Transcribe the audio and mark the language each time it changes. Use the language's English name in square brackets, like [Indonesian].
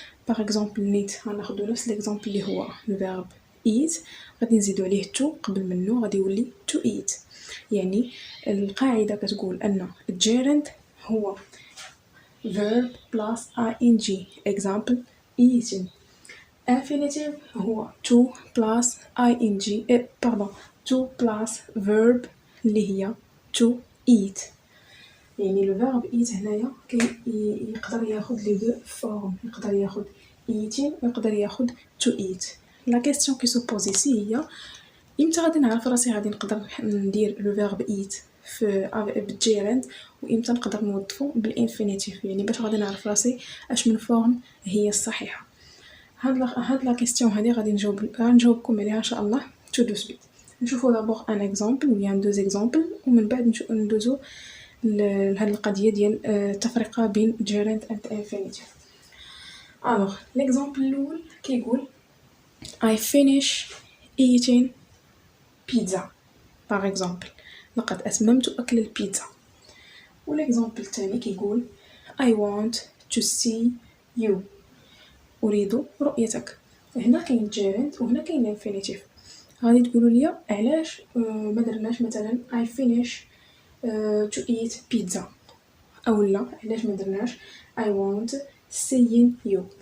[French] Par exemple [Arabic] need غناخدو نفس ليكزامبل اللي هو [French] le verbe [Arabic] eat، غادي نزيدو عليه to قبل منه غادي يولي [English] to eat. [Arabic] يعني القاعدة كتقول أن الجيرند هو verb plus ing. [English] example eating. [Arabic] infinitive هو to plus ing pardon to plus verb اللي هي to eat. يعني لو فيرب eat هنايا يقدر ياخد لي دو فورم، يقدر ياخد eating ويقدر ياخد to eat. [French] لا كيسيون كي سو بوز ايسي [Arabic] هي امتى غادي نعرف راسي غادي نقدر ندير لو فيرب eat في بالجيرند وامتى نقدر نوظفو بالانفينيتيف، يعني باش غادي نعرف راسي اش من فورم هي الصحيحه. هاد لا كيسيون هادي غادي نجاوبكم عليها ان شاء الله تو دو سويت. نشوفوا دابور ان اكزامبل و بيان دو زيكزامبل ومن بعد ندوزو لهاد القضيه ديال التفرقه بين [English] gerund and infinitive. [Arabic] l'exemple الاول كيقول [English] I finish eating pizza [French] par exemple، [Arabic] لقد اتممت اكل البيتزا. والاكزامبل الثاني كيقول [English] I want to see you، [Arabic] اريد رؤيتك. هنا كاين gerund وهنا كاين infinitive. غادي تقولوا لي علاش ما درناش مثلا [English] I finish to eat pizza، [Arabic] او لا علاش ما درناش [English] I want seeing you.